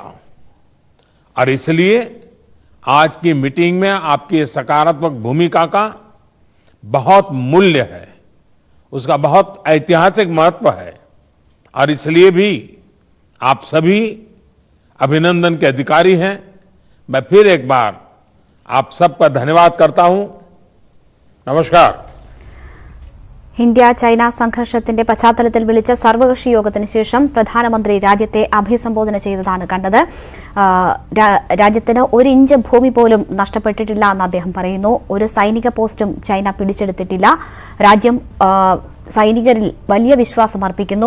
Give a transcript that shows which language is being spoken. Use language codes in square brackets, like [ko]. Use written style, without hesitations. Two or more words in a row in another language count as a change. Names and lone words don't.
[hi] और इसलिए आज की मीटिंग में आपकी सकारात्मक भूमिका का बहुत मूल्य है, उसका बहुत ऐतिहासिक महत्व है। और इसलिए भी आप सभी अभिनंदन के अधिकारी हैं। मैं फिर एक बार आप सबका धन्यवाद करता हूं। नमस्कार। [ml] ഇന്ത്യ ചൈന സംഘർഷത്തിന്റെ പശ്ചാത്തലത്തിൽ വിളിച്ച സർവകക്ഷി യോഗത്തിന് ശേഷം പ്രധാനമന്ത്രി രാജ്യത്തെ അഭിസംബോധന ചെയ്തതാണ് കണ്ടത്. രാജ്യത്തിന് ഒരു ഇഞ്ച് ഭൂമി പോലും നഷ്ടപ്പെട്ടിട്ടില്ല എന്ന് അദ്ദേഹം പറയുന്നു. ഒരു സൈനിക പോസ്റ്റും ചൈന പിടിച്ചെടുത്തിട്ടില്ല. രാജ്യം സൈനികരിൽ വലിയ വിശ്വാസം അർപ്പിക്കുന്നു.